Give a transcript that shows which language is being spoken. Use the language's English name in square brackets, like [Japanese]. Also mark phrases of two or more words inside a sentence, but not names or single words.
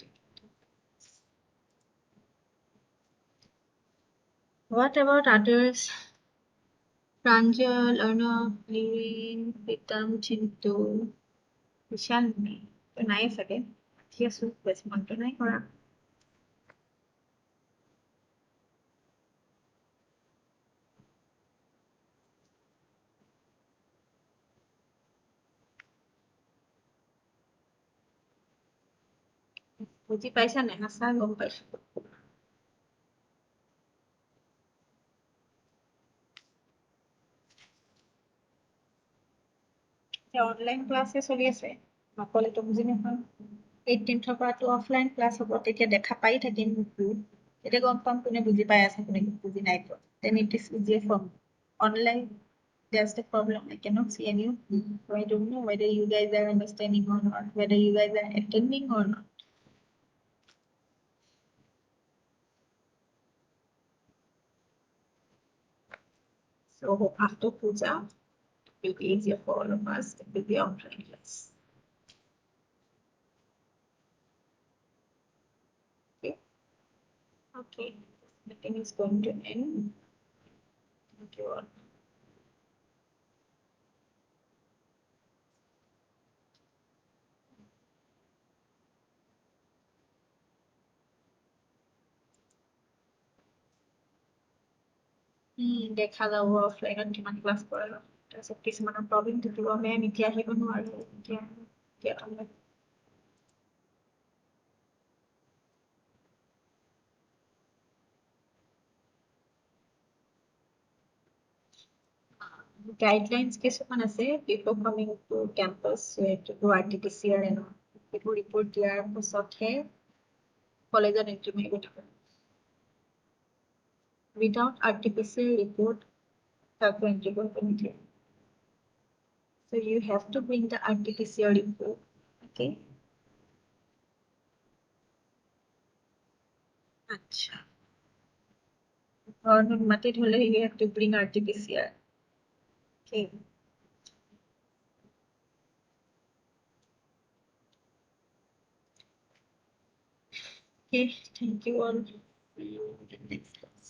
[English] What about others? Pranjal, Arnav, Levin, Pritam, Chintu, Vishal, me. So nice again. Yes, respond to [Assamese] নাই কৰা বুজি পাইছা নাই সঁচা গম পাইছো অনলাইন ক্লাছে চলি আছে নকলেতো বুজি নাপাম 18th পৰাটো [English] offline class [Assamese] হ'ব তেতিয়া দেখা পাই থাকিম তেতিয়া গম পাম কোনে বুজি পাই আছে কোনে বুজি নাই পোৱা [English] then it is easier for online. That's the problem. I cannot see any of you. So I don't know whether you guys are understanding or not, whether you guys are attending or not. So after puja, it will be easier for all of us. It will be online class. Okay. Okay. This meeting is going to end. Thank you all. [Assamese] দেখা যাব অফলাইনত কিমান ক্লাছ কৰে তাৰপিছত কিছুমানৰ প্ৰব্লেম থাকিব মেম এতিয়া আহিব নোৱাৰো এতিয়া [English] guidelines [Assamese] কিছুমান আছে [English] before coming to campus you have to do RT-PCR and all. People report [Assamese] দিয়াৰ পিছতহে কলেজত এন্ট্ৰি মাৰিব দিব [English] without RT-PCR report [Assamese] তাকো এন্ট্ৰি কৰিব নিদিয়ে [English] so you have to bring the RT-PCR report. Okay. [Assamese] আচ্ছা মাটিত হলে [English] you have to bring RT-PCR. Okay. Okay, thank you all. See you in the next class.